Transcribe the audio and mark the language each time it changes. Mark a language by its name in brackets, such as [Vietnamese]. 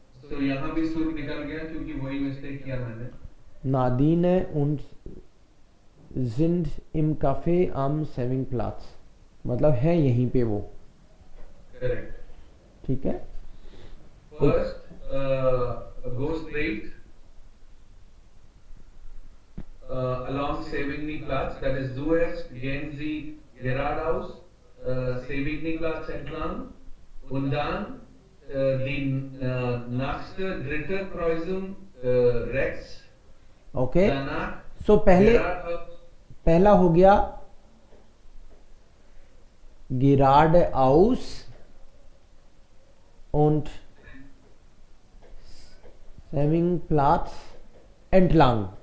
[Hindi] तो यहाँ भी सुर निकल गया क्योंकि वही मिस्टेक किया मैंने। [German] नादीने und sind im Café am Savingplatz, [Hindi] मतलब है यहीं पे वो, करेक्ट। ठीक है। [English] first go straight along Savigny-Platz, that is [German] zuerst gehen Sie geradeaus, Savigny-Platz entlang, und dann die nächste dritte Kreuzung rechts, [Hindi] okay, [German] danach [Hindi] सो पहले पहला हो गया [German] गिराड आउस und Savingplatz entlang।